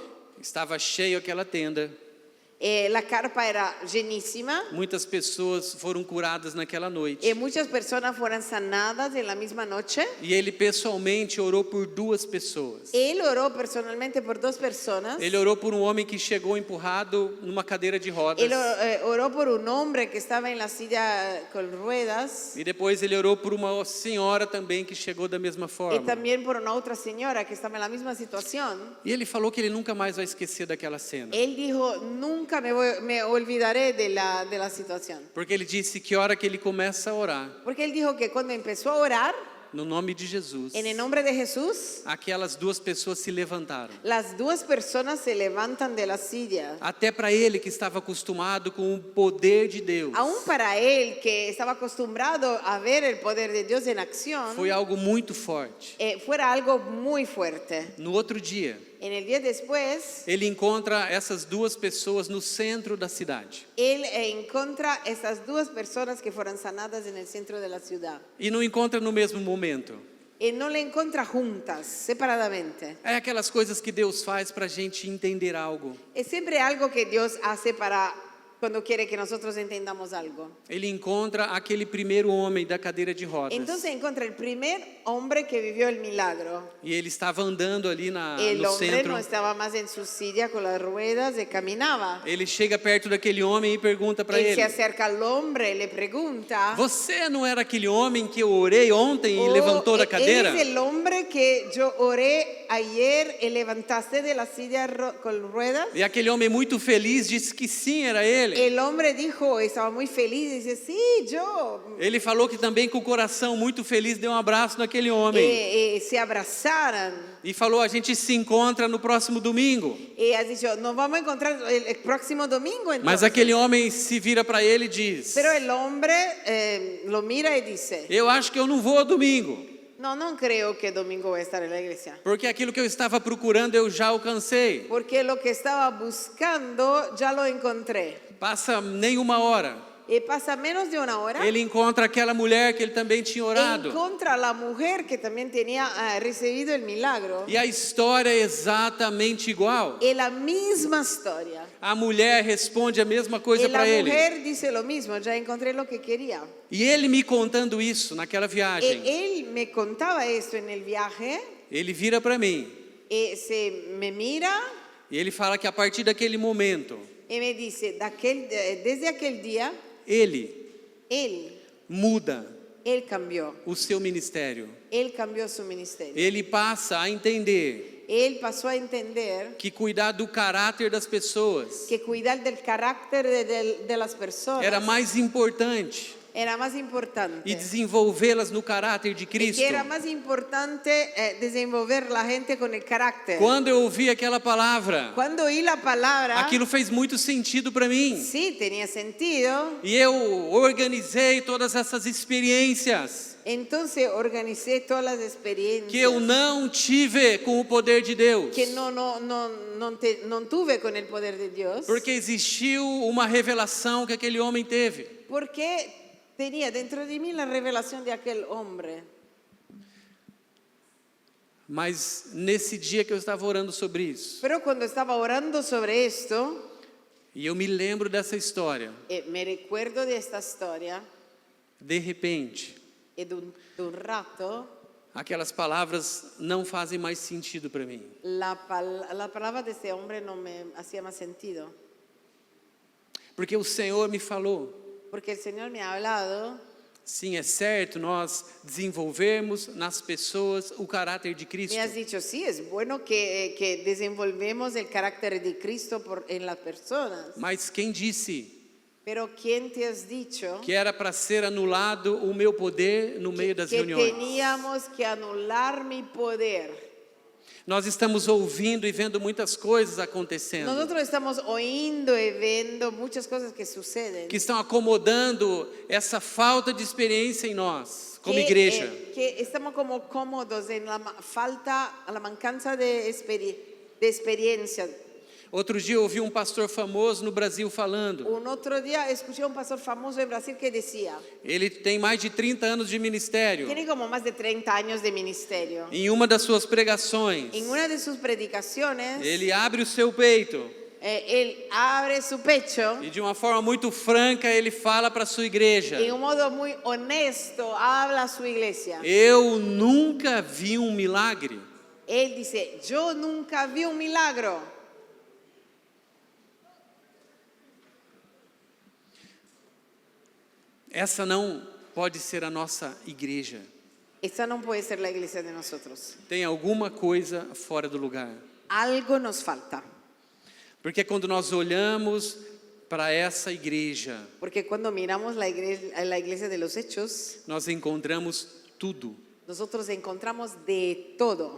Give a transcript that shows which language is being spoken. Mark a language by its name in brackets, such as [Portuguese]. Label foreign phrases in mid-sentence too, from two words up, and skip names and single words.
[Portuguese] estava cheio aquela tenda. [Spanish] la carpa era llenísima. [Portuguese] Muitas pessoas foram curadas naquela noite. [Spanish] Muchas personas fueron sanadas en la misma noche. [Portuguese] E ele pessoalmente orou por 2 pessoas. [Spanish] Él oró personalmente por 2 personas. [Portuguese] Ele orou por um homem que chegou empurrado numa cadeira de rodas. [Spanish] Él oró por un hombre que estaba en la silla con ruedas. [Portuguese] E depois ele orou por uma senhora também que chegou da mesma [Spanish] Y [Portuguese] forma. [Spanish] también por una otra señora que estaba en la misma situación. [Portuguese] E ele falou que ele nunca mais vai esquecer daquela cena. [Spanish] Él dijo, nunca me olvidaré de la situación. [Portuguese] Porque ele disse que a hora que ele começa a orar, [Spanish] Porque él dijo que cuando empezó a orar, [Portuguese] no nome de Jesus, [Spanish] en el nombre de Jesús, [Portuguese] aquelas 2 pessoas se levantaram. [Spanish] las 2 personas se levantan de la silla. [Portuguese] Até para ele que estava acostumado com o poder de Deus, [Spanish] Aún para él, que estaba acostumbrado a ver el poder de Dios en acción, [Portuguese] foi algo muito forte. [Spanish] fuera algo muy fuerte. [Portuguese] No outro dia, [Spanish] En el día después, [Portuguese] ele encontra essas duas pessoas no centro da cidade. [Spanish] él encuentra estas dos personas que fueron sanadas en el centro de la ciudad. [Portuguese] E não encontra no mesmo momento. [Spanish] Y no le encuentra juntas, separadamente. [Portuguese] É aquelas coisas que Deus faz para a gente entender algo. [Spanish] Es siempre algo que Dios hace para cuando quiere que nosotros entendamos algo. [Portuguese] Ele encontra aquele primeiro homem da cadeira de rodas. [Spanish] Entonces encuentra el primer hombre que vivió el milagro. [Portuguese] E ele estava andando ali [Spanish] El [Portuguese] no [Spanish] hombre [Portuguese] centro. [Spanish] no estaba más en su silla con las ruedas y caminaba. [Portuguese] Ele chega perto daquele homem e pergunta para [Spanish] Él [Portuguese] ele: [Spanish] se acerca al hombre y le pregunta: [Portuguese] Você não era aquele homem que eu orei ontem e [Spanish] "Oh, [Portuguese] levantou da [Spanish] él [Portuguese] cadeira? [Spanish] es el hombre que yo oré ayer y levantaste de la silla con ruedas?" [Portuguese] E aquele homem muito feliz disse que sim, era ele. [Spanish] El hombre dijo, estaba muy feliz, dice: "Sí, yo." [Portuguese] Ele falou que também com o coração muito feliz deu um abraço naquele homem. [Spanish] Se abrazaran. [Portuguese] E falou: a gente se encontra no próximo domingo. [Spanish] Y ha dicho: "Nos vamos a encontrar el próximo domingo [Portuguese] Mas [Spanish] entonces." [Portuguese] aquele homem se vira para ele e diz: [Spanish] Pero el hombre lo mira y dice: [Portuguese] eu acho que eu não vou domingo, [Spanish] "No, no creo que domingo voy a estar en la iglesia. [Portuguese] porque aquilo que eu estava procurando eu já alcancei. [Spanish] Porque lo que estaba buscando ya lo encontré." [Portuguese] Passa nem uma hora, [Spanish] Y pasa menos de una hora. [Portuguese] ele encontra aquela mulher que ele também tinha orado. [Spanish] Encontra a la mujer que también tenía recibido el milagro. [Portuguese] E a história é exatamente igual. [Spanish] Es la misma historia. [Portuguese] A mulher responde a mesma [Spanish] Y [Portuguese] coisa [Spanish] la [Portuguese] para ele. [Spanish] mujer dice lo mismo: "Ya encontré lo que quería." [Portuguese] E ele me contando isso naquela viagem, [Spanish] Él me contaba esto en el viaje. [Portuguese] ele vira para mim [Spanish] Se me mira [Portuguese] e ele fala que a partir daquele momento, [Spanish] y me dice: desde aquel día, [Portuguese] ele [Spanish] él [Portuguese] muda [Spanish] cambió. [Portuguese] o seu ministério. [Spanish] Él cambió su ministerio. [Portuguese] Ele passa a entender [Spanish] Él pasó a entender [Portuguese] que cuidar do caráter das pessoas [Spanish] que cuidar del carácter de las personas [Portuguese] era mais importante [Spanish] era más importante. [Portuguese] e desenvolvê-las no caráter de [Spanish] Y [Portuguese] Cristo. [Spanish] que era más importante desenvolver la gente con el carácter. [Portuguese] Quando eu ouvi aquela palavra, [Spanish] Cuando oí la palabra, [Portuguese] aquilo fez muito sentido para mim. [Spanish] sí tenía sentido. [Portuguese] E eu organizei todas essas experiências [Spanish] Entonces organicé todas las experiencias [Portuguese] que eu não tive com o poder de Deus, [Spanish] que no tuve con el poder de Dios, [Portuguese] porque existiu uma revelação que aquele homem teve. [Spanish] porque tenía dentro de mí la revelación de aquel hombre. [Portuguese] Mas nesse dia que eu estava orando sobre isso, [Spanish] Pero cuando estaba orando sobre esto, [Portuguese] e eu me lembro dessa história, [Spanish] me recuerdo de esta historia, [Portuguese] de repente, [Spanish] y de un rato, [Portuguese] aquelas palavras não fazem mais sentido para mim. [Spanish] la palabra de este hombre no me hacía más sentido. [Portuguese] Porque o Senhor me falou: [Spanish] Porque el Señor me ha hablado, [Portuguese] sim, é certo nós desenvolvermos nas pessoas o caráter de Cristo. [Spanish] me has dicho: sí, es bueno que desenvolvemos el carácter de Cristo en las personas. [Portuguese] Mas quem disse [Spanish] Pero ¿quién te has dicho [Portuguese] que era para ser anulado o meu poder no meio das [Spanish] que [Portuguese] reuniões? [Spanish] teníamos que anular mi poder? [Portuguese] Nós estamos ouvindo e vendo muitas coisas acontecendo, [Spanish] Nosotros estamos oyendo y viendo muchas cosas que suceden. [Portuguese] que estão acomodando essa falta de experiência em nós, como igreja. [Spanish] Que estamos como cómodos en la falta, la mancanza de experiencia. [Portuguese] Outro dia eu ouvi um pastor famoso no Brasil falando. [Spanish] Un otro día escuché a un pastor famoso en Brasil que decía, [Portuguese] Ele tem mais de 30 anos de ministério. [Spanish] tiene como más de 30 años de ministerio. [Portuguese] Em uma das suas pregações, [Spanish] En una de sus predicaciones, [Portuguese] ele abre o seu peito [Spanish] él abre su pecho [Portuguese] e de uma forma muito franca ele fala para a sua igreja: [Spanish] y en un modo muy honesto habla a su iglesia. [Portuguese] eu nunca vi um milagre. [Spanish] Él dice: "Yo nunca vi un milagro." [Portuguese] Essa não pode ser a nossa igreja. [Spanish] Esta no puede ser la iglesia de nosotros. [Portuguese] Tem alguma coisa fora do lugar. [Spanish] Algo nos falta. [Portuguese] Porque quando nós olhamos para essa igreja, [Spanish] Porque cuando miramos la iglesia de los hechos, [Portuguese] nós encontramos tudo. [Spanish] nosotros encontramos de todo.